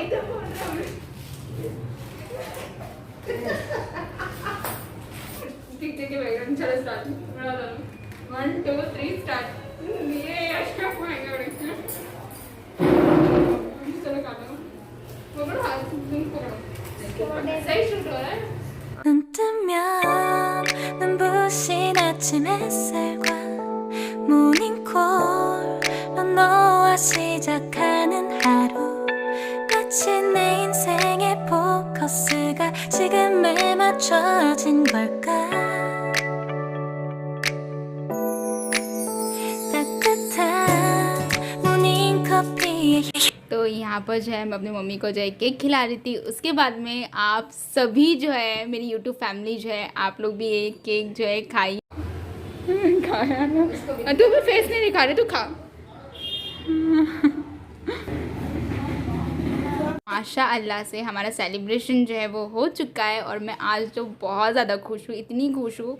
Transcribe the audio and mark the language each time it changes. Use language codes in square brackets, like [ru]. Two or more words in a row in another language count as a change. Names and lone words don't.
[hi] यही तो बोल रहा हूँ। ठीक है भाई, चलो स्टार्ट। 1 2 3 स्टार्ट। ये अशरफ आएगा बड़े। चलो काटो। पकड़ो हाथ, तुम पकड़ो। सही शूट हो रहा है। [ko] 눈 뜨면 눈부신 아침 햇살과 모닝콜로 너와 시작하는 하루 마치 내 인생의 포커스가 지금에 맞춰진 걸까 따뜻한 모닝커피에 [hi] तो यहाँ पर जो है मैं अपनी मम्मी को जो है केक खिला रही थी। उसके बाद में आप सभी जो है मेरी [en] YouTube family [hi] जो है आप लोग भी ये केक जो है खाई। खाया ना तू भी फेस नहीं दिखा रहे, तू खा। [ar] ما شاء الله [hi] से हमारा सेलिब्रेशन जो है वो हो चुका है और मैं आज तो बहुत ज़्यादा खुश हूँ, इतनी खुश हूँ।